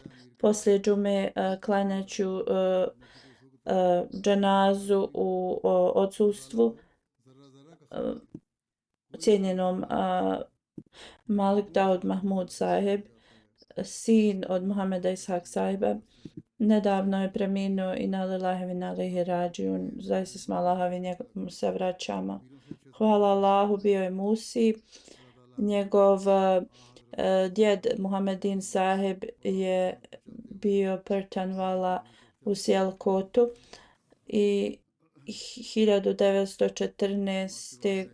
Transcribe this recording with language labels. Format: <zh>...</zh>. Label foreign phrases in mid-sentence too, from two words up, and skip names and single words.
<bs>Poslije džume klanjaću dženazu u odsustvu cijenjenom Malik Daud Mahmud Saheb, sin od Muhameda Ishak Sahiba. Nedavno je preminuo i</bs> <ar>إنا لله وإنا إليه راجعون.</ar> <bs>Zaista smo Allahovi, njemu se vraćamo. Hvala Allahu, bio je Musi. Njegov djed Muhammedin Saheb je bio Pertanvala u Sijalkotu i 1914.</bs>